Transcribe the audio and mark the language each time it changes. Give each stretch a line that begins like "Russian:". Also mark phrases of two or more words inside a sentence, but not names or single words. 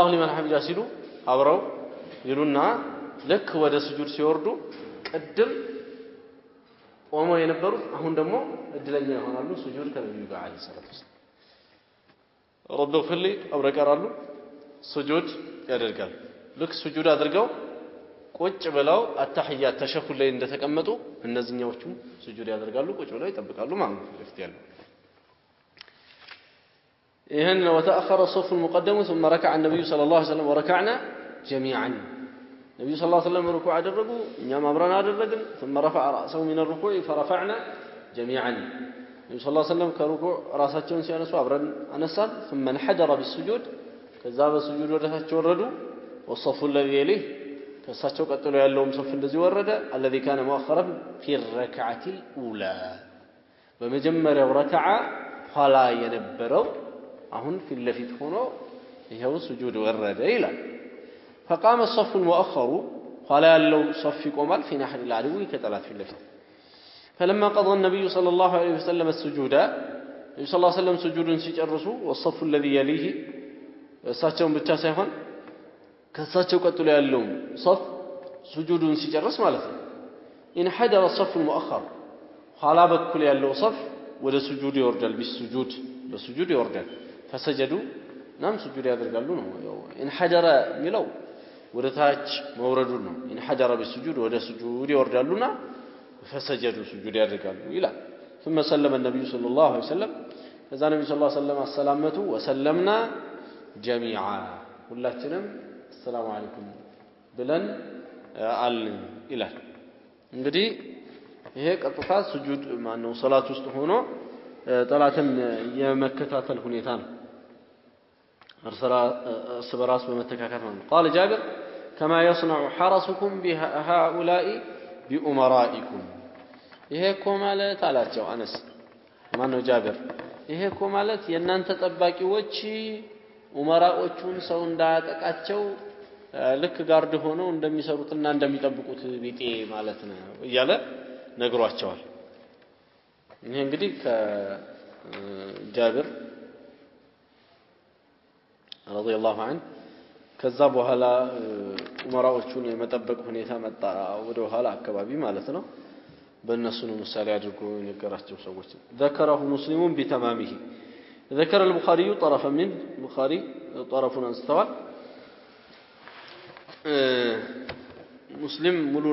Arabic: لمن حمده
Amharic: ሲሉ አብረው ይሉና ልክ ወደ ስጁድ ሲወርዱ ቀደም ቆመው የነበሩት አሁን ደግሞ እድለኛ ይሆናሉ ስጁድ ከነብዩ ጋር
Arabic: عليه الصلاة والسلام رب اغفر لي
Amharic: አብረው ይቀራሉ ስጁድ ያደርጋሉ ልክ ስጁድ አድርገው ቁጭ ብለው
Arabic: التحيات التشهد
Amharic: ላይ እንደተቀመጡ እነዚህኛዎቹ ስጁድ ያደርጋሉ ቁጭ ብለው ይጠብቃሉ ማለት ነው ለፍት ያለው
Arabic: ይሄን وتأخر الصف المقدم ثم ركع النبي صلى الله عليه وسلم وركعنا جميعا النبي صلى الله عليه وسلم ركوع
Amharic: አደረጉ እኛም አብረን አደረግን
Arabic: ثم رفع رأسه من الركوع فرفعنا جميعا النبي صلى الله عليه وسلم
Amharic: ከሩኩዕ ራሳቸውን ሲያነሱ አብረን አነሳን
Arabic: ثم انحدر بالسجود
Amharic: ከዛ በስጁድ ወደታች ወረዱ
Arabic: والصف الذي يليه
Amharic: ከሳቸው ቀጥሎ ያለውም ሶፍ እንደዚህ ወረደ
Arabic: الذي كان مؤخرا في الركعه الاولى
Amharic: በመጀመሪያው ረካዓ ኋላ የነበረው አሁን ፊት ለፊት ሆኖ ይሄው ስጁድ ወረደ ይላል
Arabic: فقام الصف المؤخر
Amharic: ኋላ ያለው ሶፍ
Arabic: ይቆማል في نحر العدو
Amharic: ከጠላት ፊት ለፊት
Arabic: فلما قضى النبي صلى الله عليه وسلم السجود النبي صلى الله عليه وسلم سجودን ሲጨርሱ والصف الذي يليه እሳቸውን
Amharic: ብቻ ሳይሆን ከሳቸው ቀጥሎ ያለው ሶፍ ስጁዱን ሲጨርስ ማለት ነው
Arabic: انحدر الصف المؤخر
Amharic: ኋላ በኩል ያለው ሶፍ ወደ ስጁድ ይወርዳል በስጁድ ይወርዳል فسجدوا ናም ስጁድ ያደርጋሉ ነው ያው እንሐደረ ሚለው ወደ ታች መውረዱ ነው እንሐደረ በስጁድ ወደ ስጁድ ይወርዳሉና
Arabic: فسجدوا سجود
Amharic: ያደርጋሉ ይላል
Arabic: ثم سلم النبي صلى الله عليه وسلم
Amharic: ከዛ ነብዩ
Arabic: صلى الله عليه وسلم
Amharic: አሰላመቱ
Arabic: وسلمنا جميعا
Amharic: ሁላችንም
Arabic: السلام عليكم
Amharic: ብለን አልን ይላል እንግዲህ ይሄ ቀጥታ ስጁድ ማን ነው ሶላት ውስጥ ሆኖ ጠላትን የመከታተል ሁኔታ ነው እርስ በመተካካት ነው
Arabic: قال جابر كما يصنع حرسكم بهؤلاء بأمرائكم
Amharic: ይሄ እኮ ማለት አላቸው አነስ ማን ነው ጃብር ይሄ እኮ ማለት የናንተ ጠባቂዎች ኡመራዎቹን ሰው እንዳያጠቃቸው ልክ ጋርድ ሆነው እንደሚሰሩትና እንደሚጠብቁት ቢጤ ማለት ነው እያለ ነግሯቸዋል ይሄ እንግዲህ ከጃብር
Arabic: رضي الله عنه
Amharic: ከዛ በኋላ ኡመራዎቹን የመጠበቅ ሁኔታ መጣ ወደ ኋላ አካባቢ ማለት ነው በእነሱ ነው ምሳሌ አድርጎ የነገራቸው ሰዎች
Arabic: ذكره مسلم بتمامه ذكر البخاري طرفا من البخاري طرفا استوى
Amharic: مسلم ሙሉ